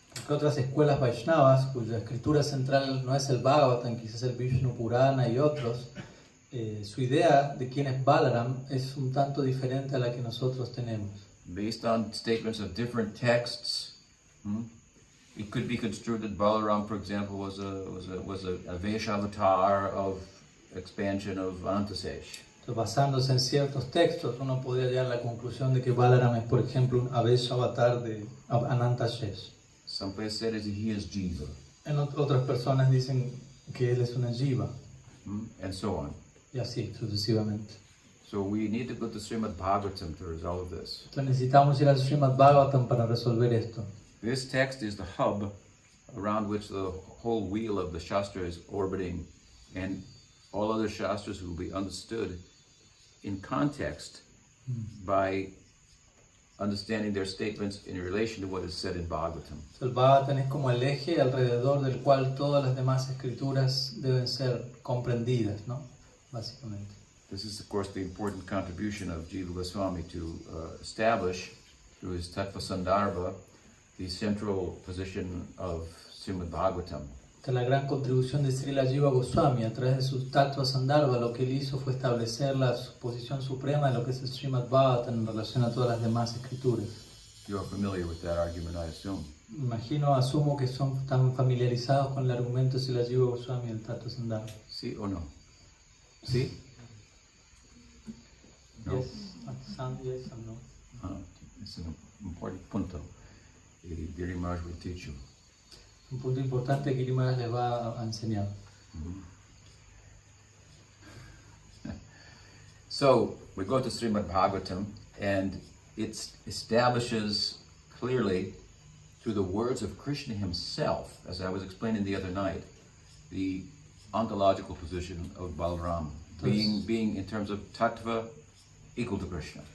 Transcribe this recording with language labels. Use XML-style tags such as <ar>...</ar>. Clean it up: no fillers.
<es>Porque otras escuelas Vaishnavas, cuya escritura central no es el Bhagavatam, quizás el Vishnu Purana y otros, su idea de quién es Balaram es un tanto diferente a la que nosotros tenemos.</es> <en>Based on statements of different texts, it could be construed that Balaram, for example, was a Vaishnava avatar of expansion of Anantasesh.</en> <es>Entonces, basándose en ciertos textos, uno podría llegar a la conclusión de que Balaram es, por ejemplo, un Avesha avatar de Ananta Shesh.</es> <en>Some places said that he is Jiva,</en> <es>Otras personas dicen que él es una Jiva,</es> <en>and so on.</en> <es>y así sucesivamente.</es> <en>So we need to go to Srimad Bhagavatam to resolve this.</en> <es>Entonces necesitamos ir al Srimad Bhagavatam para resolver esto.</es> <en>This text is the hub around which the whole wheel of the Shastra is orbiting, and all other Shastras will be understood in context by understanding their statements in relation to what is said in Bhagavatam.</en> <es>El Bhagavatam es como el eje alrededor del cual todas las demás escrituras deben ser comprendidas, ¿no? Básicamente.</es> <en>This is, of course, the important contribution of Jiva Goswami to establish, through his Tattva Sandarbha, the central position of Srimad Bhagavatam.</en> <es>Esta es la gran contribución de Srila Jiva Goswami. A través de su Tattva Sandarbha, lo que él hizo fue establecer la posición suprema de lo que es el Srimad Bhagavatam en relación a todas las demás escrituras.</es> <en>You are familiar with that argument, I assume.</en> <es>Asumo que están familiarizados con el argumento de Srila Jiva Goswami del Tattva Sandarbha. ¿Sí o no? ¿Sí? No?</es> <en>Yes, some yes, some no. It's an important punto. Giri Maharaj will teach you.</en> <es>Un punto importante que Giri Maharaj les va a enseñar.</es> <en>So, we go to Srimad Bhagavatam, and it establishes clearly, through the words of Krishna himself, as I was explaining the other night, the ontological position of Balaram, being in terms of tattva, equal to Krishna.</en>